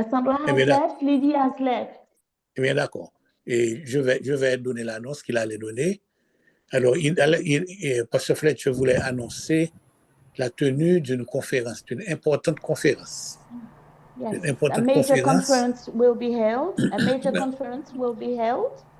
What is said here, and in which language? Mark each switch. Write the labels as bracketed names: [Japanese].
[English] Sandra has left, Lydie has left. [French] Eh bien, d'accord. Et je vais donner l'annonce qu'il allait donner. Alors, Pasteur Fletcher voulait annoncer la tenue d'une conférence, d'une importante conférence. [English] Yes, [French] Une importante [English] a major [French] conférence. [English] conference will be held. A major conference will be held.